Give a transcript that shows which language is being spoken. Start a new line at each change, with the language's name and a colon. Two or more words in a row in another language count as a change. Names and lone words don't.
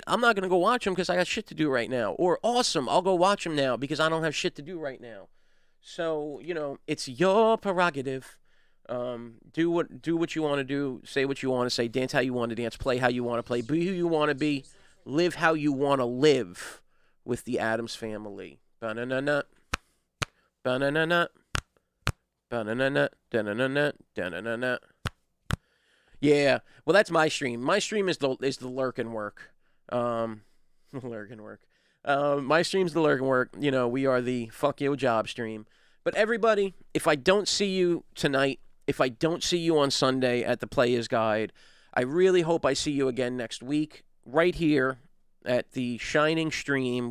English: I'm not going to go watch him because I got shit to do right now. Or awesome, I'll go watch him now because I don't have shit to do right now. So, you know, it's your prerogative. Do what you want to do, say what you want to say, dance how you want to dance, play how you want to play, be who you want to be, live how you want to live with the Addams Family. Ba-na-na-na. Ba-na-na-na. Ba-na-na-na. Da-na-na-na. Da-na-na-na. Yeah, well, that's my stream. My stream is the lurkin' work. Lurkin' work. My stream's the lurkin' work. You know, we are the fuck yo job stream. But everybody, if I don't see you tonight, if I don't see you on Sunday at the Player's Guide, I really hope I see you again next week, right here at the Shining stream.